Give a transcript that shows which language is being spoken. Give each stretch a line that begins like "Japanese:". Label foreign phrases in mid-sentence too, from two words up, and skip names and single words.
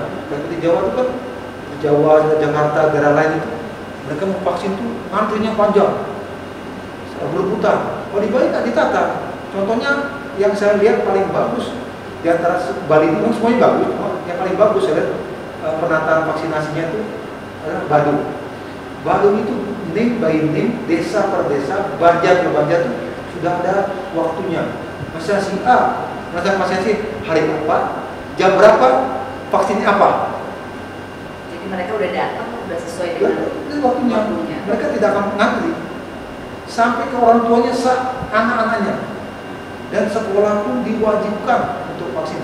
Indonesian: Dan di Jawa itu kan, di Jawa, Jakarta, daerah lain itu mereka mau vaksin tuh antrinya panjang, berputar. Kalau di Bali tak ditata. Contohnya yang saya lihat paling bagus di antara Bali ini semuanya bagus. Yang paling bagus saya lihat penataan vaksinasinya itu adalah Badung. Badung itu
English: name by name,
Indonesian: desa per desa, banjar per banjar itu sudah ada waktunya. Vaksinasi A, vaksinasi hari apa, jam berapa, vaksinnya apa. Jadi mereka udah datang, udah sesuai dengan waktunya. Mereka tidak akan ngantri sampai ke orang tuanya, anak-anaknya, dan sekolah pun diwajibkan untuk vaksin.